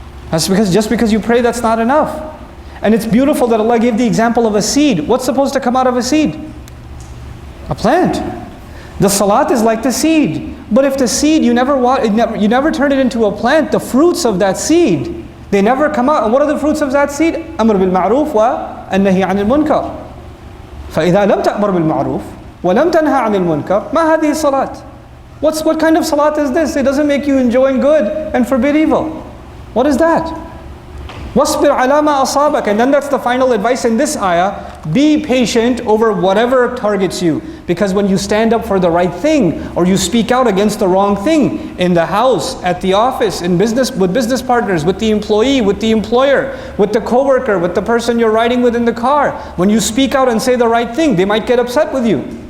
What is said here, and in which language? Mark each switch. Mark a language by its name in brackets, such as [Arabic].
[English] Just because you pray, that's not enough. And it's beautiful that Allah gave the example of a seed. What's supposed to come out of a seed? A plant. The salat is like the seed. But if the seed, you never turn it into a plant, the fruits of that seed, they never come out. And what are the fruits of that seed? [Arabic] أمر بالمعروف والنهي عن المنكر. فإذا لم تأمر بالمعروف ولم تنهى عن المنكر ما هذه الصلاة? [English] What kind of salat is this? It doesn't make you enjoying good and forbid evil. What is that? [Arabic] وَاصْبِرْ عَلَى مَا أَصَابَكَ. [English] And then that's the final advice in this ayah. Be patient over whatever targets you. Because when you stand up for the right thing, or you speak out against the wrong thing, in the house, at the office, in business, with business partners, with the employee, with the employer, with the coworker, with the person you're riding with in the car, when you speak out and say the right thing, they might get upset with you.